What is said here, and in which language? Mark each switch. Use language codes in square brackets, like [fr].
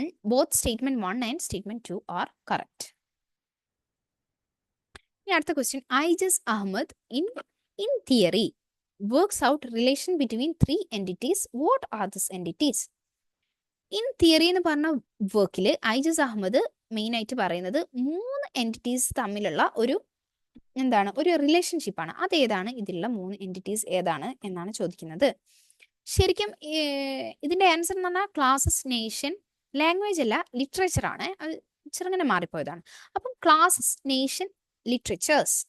[en] Both statement 1 and statement 2 are correct. [ml] ഇനി അടുത്ത question. [en] Aijaz Ahmad in theory works out relation between 3 entities. What are these entities? [ml] In theory എന്ന് പറഞ്ഞ വർക്കിൽ ഐജസ് Ahmed main ആയിട്ട് പറയുന്നത് 3 എൻറ്റിറ്റീസ് തമ്മിലുള്ള ഒരു റിലേഷൻഷിപ്പാണ്. അതേതാണ്? ഇതിലുള്ള 3 എൻറ്റിറ്റീസ് ഏതാണ് എന്നാണ് ചോദിക്കുന്നത്. ശരിക്കും ഇതിന്റെ ആൻസർ എന്ന് പറഞ്ഞാൽ ക്ലാസസ്, നേഷൻ, ലാംഗ്വേജ് അല്ല ലിറ്ററേച്ചർ ആണ്. അത് ചെറുങ്ങനെ മാറിപ്പോയതാണ്. അപ്പം ക്ലാസസ്, നേഷൻ, ലിറ്ററേച്ചേഴ്സ്.